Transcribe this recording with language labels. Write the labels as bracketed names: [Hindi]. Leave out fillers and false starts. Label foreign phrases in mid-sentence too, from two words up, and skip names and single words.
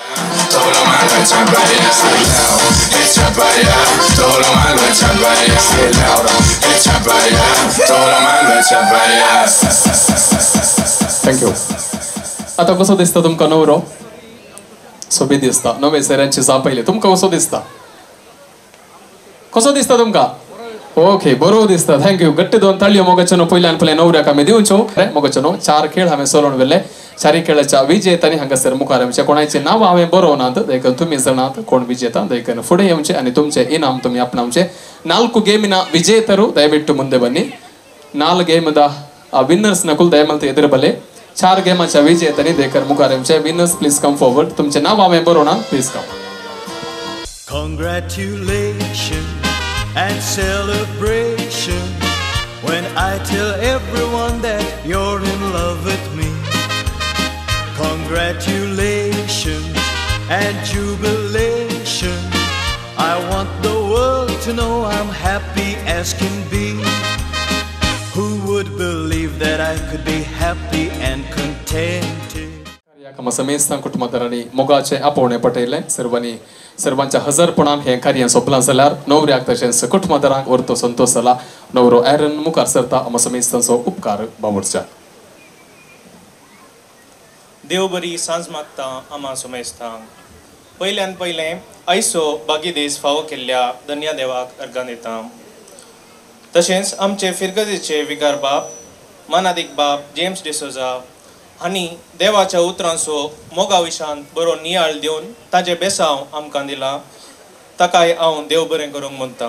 [Konkani] थँक्यू आता कसो दिसता तुमकां नवरो सोबीत दिसता नवे सरांची पयले तुमकां कसो दिसता तुमकां ओके बरोबर दिसता थँक्यू गट्टे दोन ताळयो मोगाचनो पयल्यान पयले नवऱ्याक आमी दिवच्यो मोगाचनो 4 खेळ हांवें सोलोवन वेल्ले 4 खेळाच्या विजेत्यांनी हांगासर मुखार आमच्या कोणाचे नांव हांवें बरोवनात देखून तुमी जाणात कोण विजेता देखून फुडें येवचे आनी तुमचे इनाम तुमी आपणावचे [Kannada] 4 ಗೇಮಿನ ವಿಜೇತರು ದಯವಿಟ್ಟು ಮುಂದೆ ಬನ್ನಿ 4 ಗೇಮದ ವಿನ್ನರ್ಸ್ ನಕುಲ್ ದಯಮಾಡಿ ಎದುರು ಬಲೆ [Konkani] 4 ಗೇಮच्या विजेत्यांनी देखून मुखार येवचे [English] winners please come forward [Konkani] तुमचे नाव हांवें बरोवना [English] please come Congratulations and celebration when I tell everyone that you're in love with me. Congratulations and jubilation. I want the world to know I'm happy as can be. Who would believe that I could be happy and contented? [Konkani] समेस्तां कुटुंबादारांनी मोगाचे आपोवणे पटयले सर्वांच्या हजरपणान हे कार्य सोंपलां जाल्यार नवऱ्याक तशेंच कुटुंबादारांक व्हरतो संतोष जाला नवरो एरन मुखार सरता आम समेस्तांचो उपकार बावडच्या देव बरी सांज मागता आमा समेस्तांक पयल्यान पयलें आयचो बागी दीस फावो केल्ल्या धन्या देवाक अर्गां दिता तशेंच आमचे फिरगतीचे विकार बाब मानादीक बाब जेम्स डिसोजा आनी देवाच्या उतरांचो मोगा विशांत बरो नियाळ दिवन ताजे बेसांव आमकां दिला ताकाय हांव देव बरें करूंक म्हणटा.